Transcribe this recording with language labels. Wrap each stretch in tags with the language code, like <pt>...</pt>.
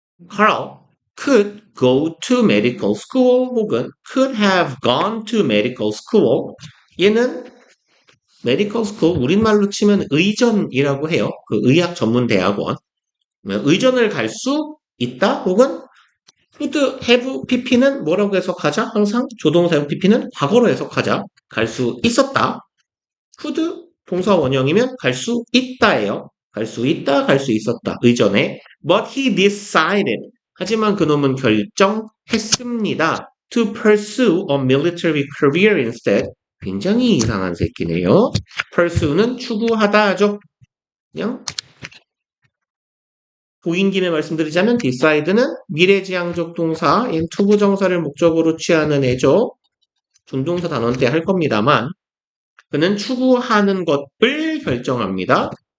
<en>Carl could go to medical school 혹은 could have gone to medical school.</en> <ko>얘는 medical school 우리말로 치면 의전이라고 해요. 그 의학 전문 대학원. 의전을 갈 수 있다 혹은 could have pp는 뭐라고 해석하자? 항상 조동사 pp는 과거로 해석하자. 갈 수 있었다. could 동사 원형이면 갈 수 있다예요. 갈 수 있다, 갈 수 있었다. 의전에.</ko> <en>But he decided.</en> <ko>하지만 그놈은 결정했습니다.</ko> <en>To pursue a military career instead.</en> <ko>굉장히 이상한 새끼네요. pursue는 추구하다죠. 그냥 보인 김에 말씀드리자면 decide는 미래지향적 동사, 투부정사를 목적으로 취하는 애죠. 준동사 단원 때 할 겁니다만 그는 추구하는 것을 결정합니다.</ko>